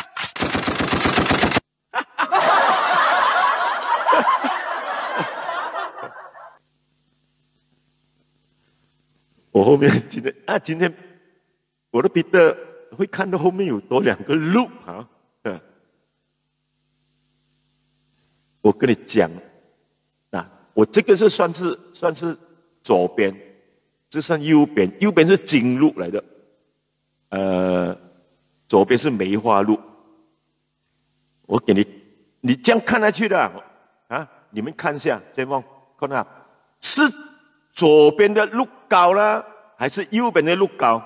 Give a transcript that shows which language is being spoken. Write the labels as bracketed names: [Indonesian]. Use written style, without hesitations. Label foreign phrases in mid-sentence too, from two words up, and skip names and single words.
[Chinese] 我後面今天我都覺得會看到後面有多2個路啊。我跟你講，嗱，我这个是算是左边，这算右边，右边是金鹿来的，左边是梅花鹿。我给你，你这样看下去的啊，你们看一下，先望看啊，是左边的鹿高呢，还是右边的鹿高？